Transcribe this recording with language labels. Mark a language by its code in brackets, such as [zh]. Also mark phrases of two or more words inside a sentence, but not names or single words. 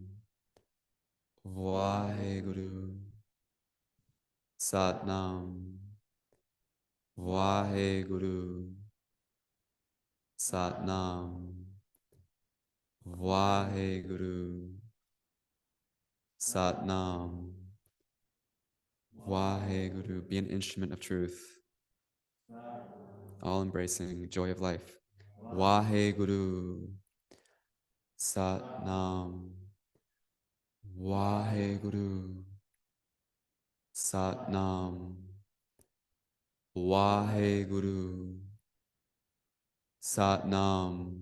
[pa] ਵਾਹਿਗੁਰੂ ਸਤਿ ਨਾਮ. ਵਾਹਿਗੁਰੂ ਸਤਿ ਨਾਮ. ਵਾਹਿਗੁਰੂ ਸਤਿ ਨਾਮ. ਵਾਹਿਗੁਰੂ. [en] Be an instrument of truth, all embracing joy of life. [pa] ਵਾਹਿਗੁਰੂ ਸਤਿ ਨਾਮ. ਵਾਹਿਗੁਰੂ ਸਤਿ ਨਾਮ. ਵਾਹਿਗੁਰੂ ਸਤਿ ਨਾਮ.